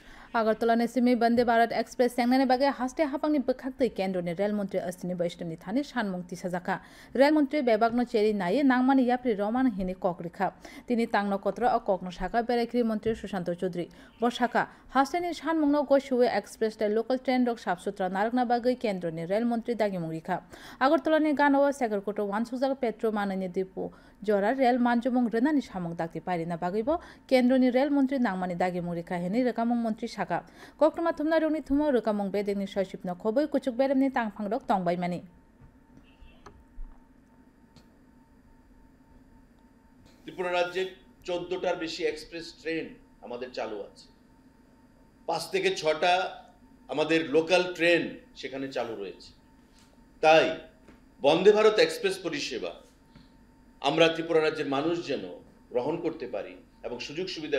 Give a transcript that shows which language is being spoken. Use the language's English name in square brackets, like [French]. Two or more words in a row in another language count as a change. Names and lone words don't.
[Kok Borok] Agartala Nesimi Bande Bharat Express Sangnane Bage Haste Hapangni Bekhakti Kendro ni Rail Mantri Astini Vaishnavi Thani Shanmungti Sajaka Rail Mantri Bebagno Cheri Naye Nangmani Yapri Roman Hini Kokrikha Tini Tangno Kotra o Kokno Shaka Berekri Mantri Sushanto Chaudhary Boshaka Hasteni Shanmungno Goshue Express the [English] local train [Kok Borok] rok Sapsutra Naragna Bage Kendro ni Rail Mantri Dagimurikha Agartala ni Ganawa Sagarkoto Wansuzak Petro Manani Dipu Jora Rail Manjumung Renani Shamung Dakti Parina Bagibo Kendro ni Rail Mantri Nangmani Dagimurikha Heni Rekamung Mantri Shaka Koktuma Thumna Roni Thumo Rekamung Bedeni Shashipna Khoboi Kuchuk Beremni Tangpangrok Tongbai Mani [Bangla] ত্রিপুরা রাজ্যে 14টার বেশি এক্সপ্রেস ট্রেন আমাদের চালু আছে 5 থেকে 6টা আমাদের লোকাল ট্রেন সেখানে চালু রয়েছে তাই বন্দে ভারত এক্সপ্রেস পরিষেবা আমরা ত্রিপুরা রাজ্যের মানুষ যেন গ্রহণ করতে পারি এবং সুযোগ সুবিধা